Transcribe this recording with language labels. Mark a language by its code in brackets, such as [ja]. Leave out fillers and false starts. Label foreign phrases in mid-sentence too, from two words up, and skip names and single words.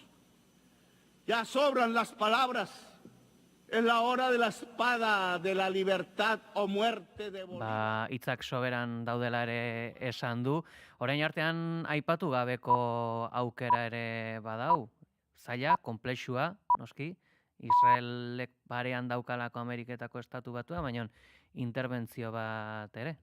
[es] Ya sobran las palabras. Es la hora de la espada, de la libertad o muerte de Bolívar. [eu] Hitzak soberan daudela ere esan du. Orain artean aipatu gabeko aukera ere badau. Zaila, konplexua, noski. Israelek barean daukalako Ameriketako estatu batua, baina interbentzio bat ere.